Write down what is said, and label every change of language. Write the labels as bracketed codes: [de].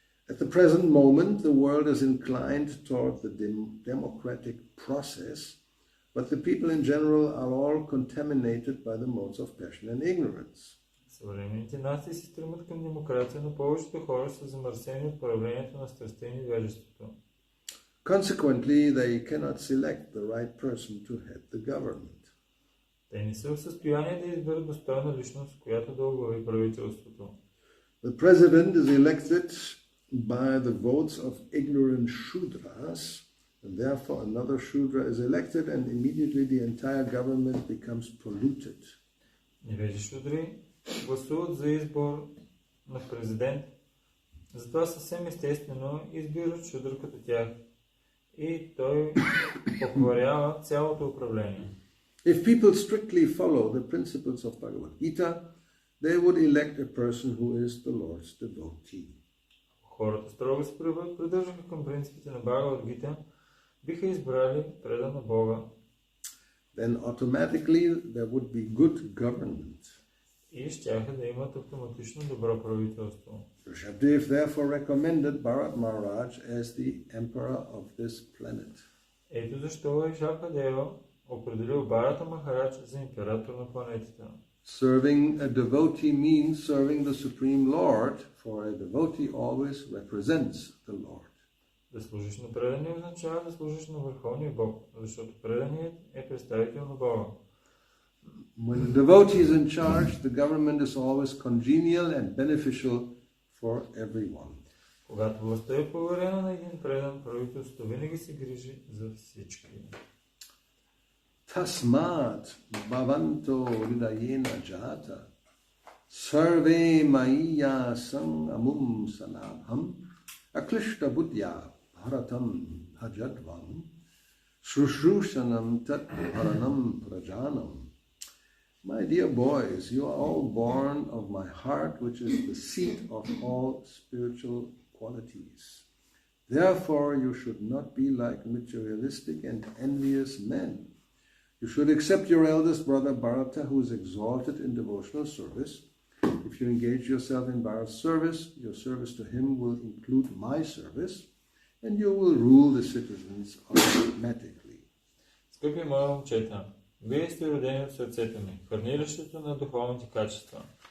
[en] At the present moment, the world is inclined toward the democratic process, but the people in general are all contaminated by the modes of passion and ignorance. [bg] Съвременните нации се стремят към демокрация, но повечето хора са замърсени от проявлението на страстта и невежеството. [en] Consequently, they cannot select the right person to head the government. [bg] Те не са в състояние да изберат достойна личност, която да оглави правителството. [en] The president is elected by the votes of ignorant Shudras, and therefore another Shudra is elected and immediately the entire government becomes polluted. [bg] Невежи шудри гласуват за избор на президент, затова съвсем естествено избират шудър като тях и той покварява цялото управление. [en] If people strictly follow the principles of Bhagavad Gita, they would elect a person who is the Lord's devotee. [bg] Хората строго се придържаха към принципите на Бхагавад Гита, биха избрали предан на Бога. [en] Then automatically there would be good government. [bg] И щяха да имат автоматично добро правителство. [en] Rishabhdev therefore recommended Bharat Maharaj as the emperor of this planet. [bg] Ето защо Ришабхадева определил Бхарата Махарадж за император на планетата. [en] Serving a devotee means serving the Supreme Lord, for a devotee always represents the Lord. [bg] Да служиш на предания означава да служиш на Върховния Бог, защото преданият е представител на Бога. [en] When the devotee is in charge, the government is always congenial and beneficial for everyone. [bg] Когато властта е поверена на един предан, правителството винаги се грижи за всички. [sa] Tasmat bhavanto hridayena jata sarve maiya sang amum sanabham aklishta buddhya bharatam bhajadvam shrushrusanam tat bharanam prajanam. [en] My dear boys, you are all born of my heart, which is the seat of all spiritual qualities. Therefore, you should not be like materialistic and envious men. You should accept your eldest brother Bharata, who is exalted in devotional service. If you engage yourself in Bharata's service, your service to him will include my service, and you will rule the citizens automatically. [bg] Скъпи мои момчета, вие сте родени от сърцето ми, хранилището на духовните качества.